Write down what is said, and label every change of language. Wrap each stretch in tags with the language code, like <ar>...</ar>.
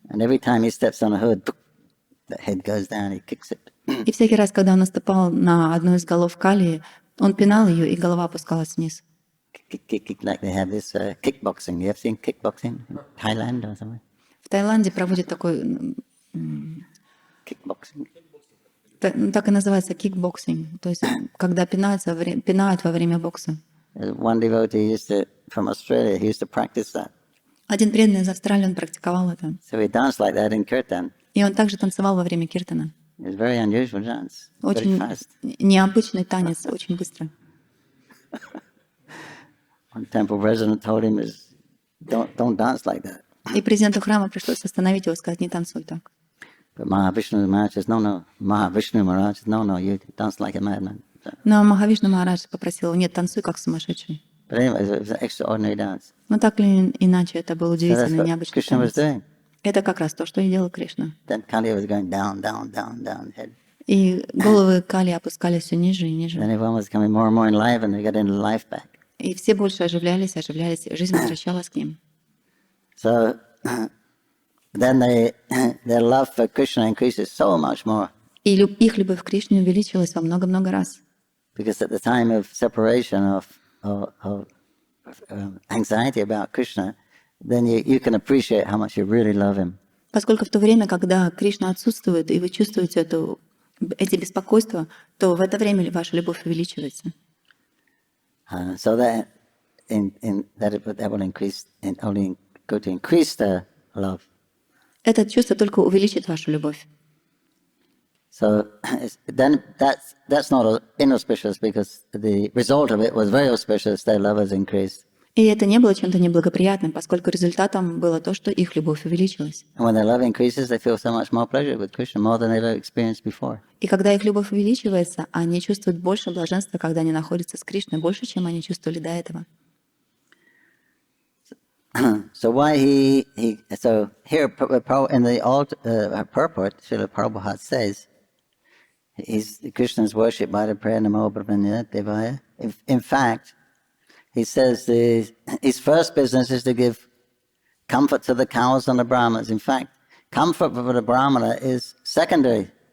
<en>And every time he steps on a hood, the head goes down, he kicks it.</en> <ru>И всякий раз, когда он наступал на одну из голов кали, он пинал ее, и голова опускалась вниз.</ru> <en>Kick, like they have this kickboxing. You ever seen kickboxing in Thailand or something?</en> <ru>В Таиланде проводят такой,</ru> <en>Kickboxing.</en> <ru>так и называется, кикбоксинг, то есть когда пинают во время бокса.</ru> <en>One devotee from Australia, he used to practice that.</en> <ru>Один преданный из Австралии, он практиковал это.</ru> <en>So he danced like that in kirtan.</en> <ru>И он также танцевал во время киртана.</ru> <en>It was very unusual dance, very</en> <ru>Очень</ru> <en>fast.</en> <ru>необычный танец, очень быстро.</ru> <en>One temple president told him, don't dance like that.</en> <ru>И президенту храма пришлось остановить его и сказать, не танцуй так.</ru> <en>But Mahavishnu Maharaj says, no. Mahavishnu Maharaj says, no, you dance like a madman. So,</en> <ru>Но Махавишну Махарадж попросил, нет, танцуй как сумасшедший.</ru> <en>but anyway, it was an extraordinary dance.</en> <ru>Но так или иначе, это был</ru> <en>So that's</en> <ru>удивительный,</ru> <en>what</en> <ru>необычный</ru> <en>Krishna was</en> <ru>танец.</ru> <en>doing.</en> <ru>Это как раз то, что и делал Кришна.</ru> <en>Then Kali was going down, down, down, down, head.</en> <ru>И головы Кали опускались все ниже и ниже.</ru> <en>Then everyone was becoming more and more enlivened. They got into life back.</en> <ru>И все больше оживлялись, и жизнь возвращалась к ним.</ru> <en>So then their love for Krishna increases so much more.</en> <ru>И их любовь к Кришне увеличилась во много-много раз.</ru> <en>Because at the time of separation, of anxiety about Krishna, then you can appreciate how much you really love him.</en> <ru>Поскольку в то время, когда Кришна отсутствует, и вы чувствуете эти беспокойства, то в это время ваша любовь увеличивается.</ru> <en>So that will increase, only go to increase the love.</en> <ru>Это чувство только увеличит вашу любовь.</ru> <en>So then that's not inauspicious, because the result of it was very auspicious. Their love has increased.</en> <ru>И это не было чем-то неблагоприятным, поскольку результатом было то, что их любовь увеличилась.</ru> <en>And when their love increases, they feel so much more pleasure with Krishna, more than they've ever experienced before.</en> <ru>И когда их любовь увеличивается, они чувствуют больше блаженства, когда они находятся с Кришной, больше, чем они чувствовали до этого.</ru> <en>So so here in the purport, Srila Prabhupada says, Krishna is worshipped by the prayer</en> <sa>Namo Brahmanya Devaya.</sa> <en>In fact, he says his first business is to give comfort to the cows and the brahmanas. In fact, comfort for the brahmana is secondary.</en>